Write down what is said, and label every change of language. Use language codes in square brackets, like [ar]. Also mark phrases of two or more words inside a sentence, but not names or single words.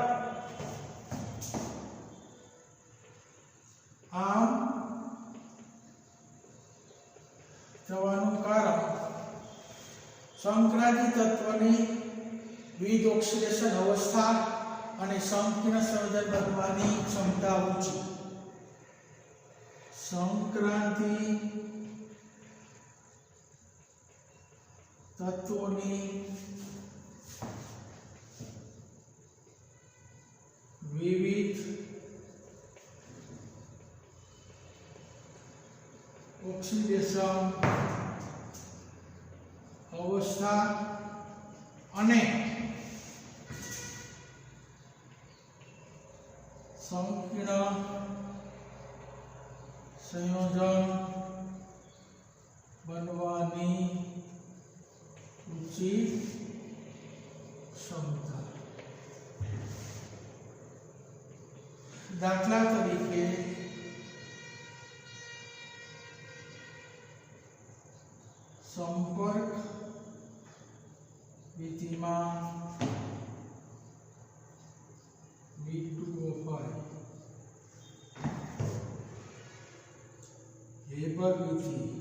[gu] સંક્રાંતિ તત્વની વિવિધ ઑક્સિડેશન અવસ્થા અને સંકીર્ણ સંયોજન બનવાની ક્ષમતા ઊંચી। સંક્રાંતિ તત્વોની વિવિધ ઑક્સિડેશન अवस्था અને સંકીર્ણ સંયોજન બનવાની ઊંચી ક્ષમતા। દાખલા તરીકે સંપર્ક વિધિમા V2O5 હેબર વિધિ